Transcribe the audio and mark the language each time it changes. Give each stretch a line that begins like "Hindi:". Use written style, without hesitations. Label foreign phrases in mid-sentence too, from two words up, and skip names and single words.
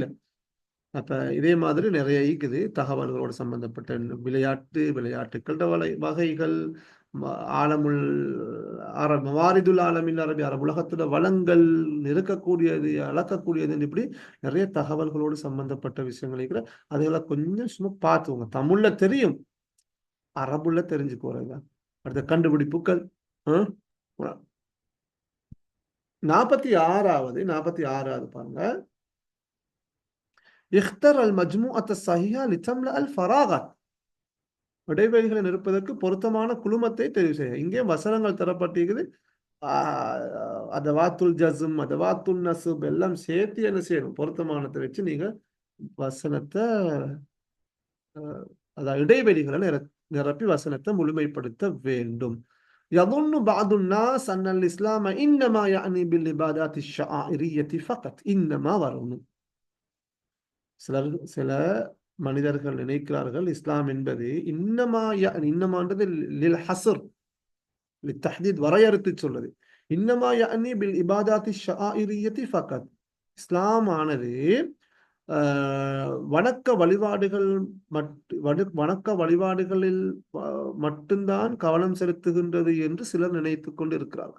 Tamil: அப்ப இதே மாதிரி நிறைய இருக்குது தகவல்களோடு சம்பந்தப்பட்ட விளையாட்டுக்கள் வகைகள்,
Arabic: العالم العربي موارد العالم العربي,
Tamil: அரபு உலகத்துல வளங்கள் இருக்கக்கூடியது, அளக்கக்கூடியது, இப்படி நிறைய தகவல்களோடு சம்பந்தப்பட்ட விஷயங்கள் இருக்கிற. அதெல்லாம் கொஞ்சம் சும்மா பார்த்துவோங்க. தமிழ்ல தெரியும், அரபுல தெரிஞ்சுக்கோங்க. அடுத்த கண்டுபிடிப்புகள் 46வது பாருங்க.
Arabic: اختر المجموعة الصحيحة لتملأ الفراغات.
Tamil: இடைவெளிகளை நிற்பதற்கு பொருத்தமான குழுமத்தை தெரிவு செய்ய. இங்கே வசனங்கள் தரப்பட்டிருக்குது.
Arabic: أدوات الجزم، أدوات النصب
Tamil: எல்லாம் சேர்த்து என்ன செய்யணும்? பொருத்தமானத்தை வச்சு நீங்க வசனத்தை அதாவது இடைவெளிகளை நிரப்பி வசனத்தை முழுமைப்படுத்த வேண்டும்.
Arabic: يظن بعض الناس أن الإسلام إنما يعني بالعبادات الشعائرية فقط. إنما
Tamil: வரணும். சில மனிதர்கள் நினைக்கிறார்கள் இஸ்லாம் என்பது இன்னமான்றது
Arabic: للحصر للتحديد
Tamil: வரையறுத்து சொல்றது.
Arabic: إنما يعني بالعبادات الشعائرية فقط.
Tamil: இஸ்லாம் ஆனது வணக்க வழிபாடுகளில் மட்டும்தான் கவனம் செலுத்துகின்றது என்று சிலர் நினைத்துக் கொண்டு இருக்கிறார்கள்.